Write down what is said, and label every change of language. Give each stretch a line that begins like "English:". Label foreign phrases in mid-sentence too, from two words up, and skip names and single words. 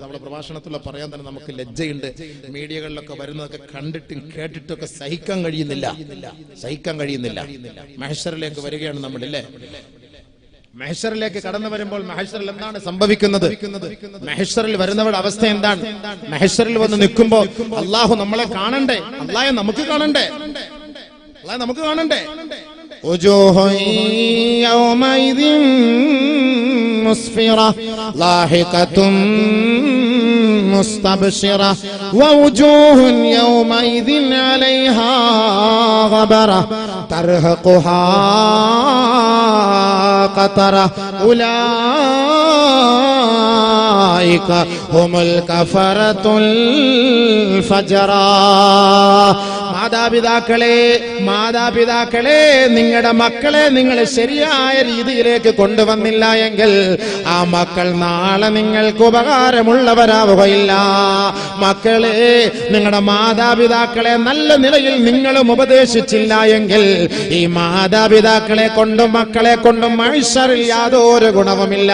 Malayalam: നമ്മുടെ പ്രഭാഷണത്തിലൂടെ പറയാൻ തന്നെ നമുക്ക് ലജ്ജയുണ്ട്. മീഡിയകളിലൊക്കെ വരുന്നതൊക്കെ കണ്ടിട്ടും കേട്ടിട്ടൊക്കെ സഹിക്കാൻ കഴിയുന്നില്ല. മഹ്ശറിലേക്ക് വരികയാണ് നമ്മളില്ലേ? മഹ്ശറിലേക്ക് കടന്നു വരുമ്പോൾ മഹ്ശറിൽ എന്താണ് സംഭവിക്കുന്നത്? മഹ്ശറിൽ വരുന്നവരുടെ അവസ്ഥ എന്താണ്? മഹ്ശറിൽ വന്ന് നിൽക്കുമ്പോൾ അള്ളാഹു നമ്മളെ കാണണ്ടേ? അള്ളാഹെ നമുക്ക് കാണണ്ടേ?
Arabic: وجوه يومئذ مسفرة ضاحكة مستبشرة ووجوه يومئذ عليها غبرة ترهقها قترة أولئك هم الكفرة الفجرة.
Malayalam: മാതാപിതാക്കളെ നിങ്ങളുടെ മക്കളെ നിങ്ങൾ ശരിയായ രീതിയിലേക്ക് കൊണ്ടുവന്നില്ല എങ്കിൽ ആ മക്കൾ നാളെ നിങ്ങൾക്ക് ഉപകാരമുള്ളവരാവുകയില്ല. മക്കളെ, നിങ്ങളുടെ മാതാപിതാക്കളെ നല്ല നിലയിൽ നിങ്ങളും ഉപദേശിച്ചില്ല എങ്കിൽ ഈ മാതാപിതാക്കളെ കൊണ്ടും മക്കളെ കൊണ്ടും മഹ്ശറിൽ യാതൊരു ഗുണവുമില്ല.